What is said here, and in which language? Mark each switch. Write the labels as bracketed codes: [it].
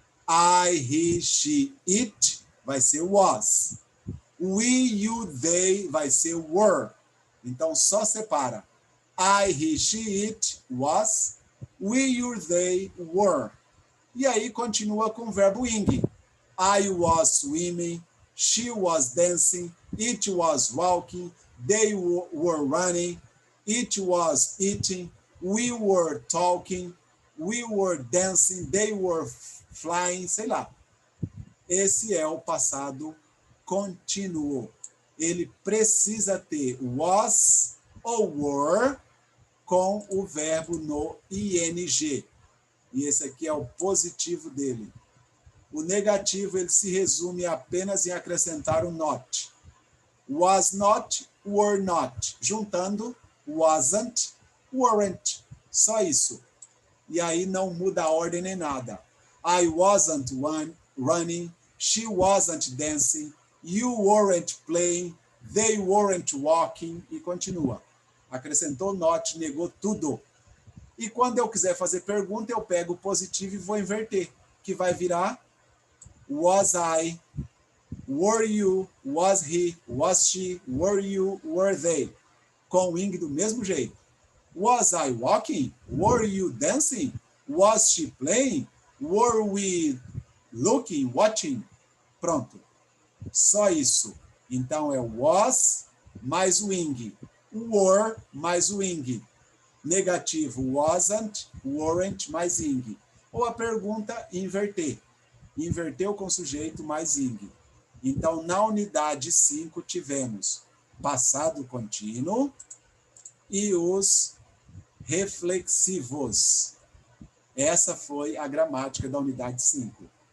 [en] I, he, she, it, [pt] vai ser [en] was. [pt] We, you, they, vai ser were. Então, só separa. [en] I, he, she, it, was. We, you, they, were. [pt] E aí, continua com o verbo ing. [en] I was swimming, she was dancing, it was walking, they were running, it was eating, we were talking, we were dancing, they were flying, [pt] sei lá. Esse é o passado contínuo. Ele precisa ter was ou were com o verbo no ing. E esse aqui é o positivo dele. O negativo ele se resume apenas em acrescentar o not. [en] Was not, were not. Juntando wasn't, weren't. Só isso. [pt] E aí não muda a ordem nem nada. [en] I wasn't running, she wasn't dancing, you weren't playing, they weren't walking, [pt] e continua. Acrescentou not, negou tudo. E quando eu quiser fazer pergunta, eu pego o positivo e vou inverter, que vai virar was I, were you, was he, was she, were you, were they. Com o ing do mesmo jeito. [en] Was I walking? Were you dancing? Was she playing? Were we looking, watching? [pt] Pronto. Só isso. Então é was mais o ing. Were mais o ing. Negativo wasn't, weren't mais ing. Ou a pergunta inverter. Inverteu com sujeito mais ing. Então, na unidade 5, tivemos passado contínuo e os reflexivos. Essa foi a gramática da unidade 5.